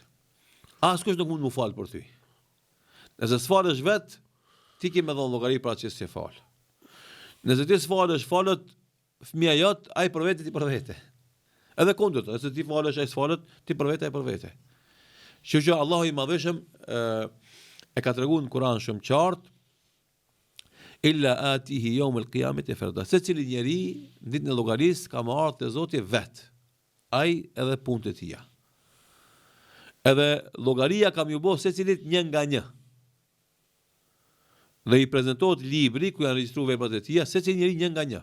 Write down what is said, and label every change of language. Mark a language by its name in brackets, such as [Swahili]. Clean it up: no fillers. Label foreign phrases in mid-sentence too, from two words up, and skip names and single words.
[Albanian] Askush nuk mund të më fal për ty. Nëse s'falesh vet, ti ke më dhënë llogari për atë që s'e fal. Nëse ti s'falesh, falët fëmia jot, ai për vete ti për vete. Edhe kundërt, nëse ti falesh ai s'falet, ti për vete e për vete. Që Allahu i Madhëshëm e ka treguar në Kur'an shumë qartë, [Arabic] إلا آتيه يوم القيامة فردا. [Albanian] Secili njeri në ditën e llogarisë ka marrë te Zoti vet. Ai edhe punët e tija. Edhe llogaria kam ju bë secilit një nga një. Dhe i prezantohet libri ku janë regjistruar veprat e tija, secili njeri një nga një.